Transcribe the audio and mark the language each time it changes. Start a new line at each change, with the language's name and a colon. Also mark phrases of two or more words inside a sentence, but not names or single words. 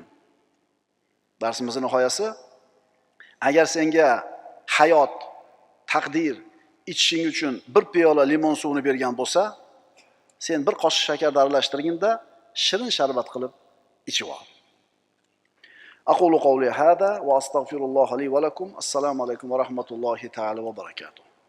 Uzbek: Darsimizning nihoyasi, agar senga hayot, taqdir ichishing uchun bir piyola limon suvini bergan bo'lsa, sen bir qoshiq shakarni aralashtirganda shirin sharbat qilib ichib ol.
Arabic: أقول قولي هذا وأستغفر الله لي ولكم. السلام عليكم ورحمة الله تعالى وبركاته.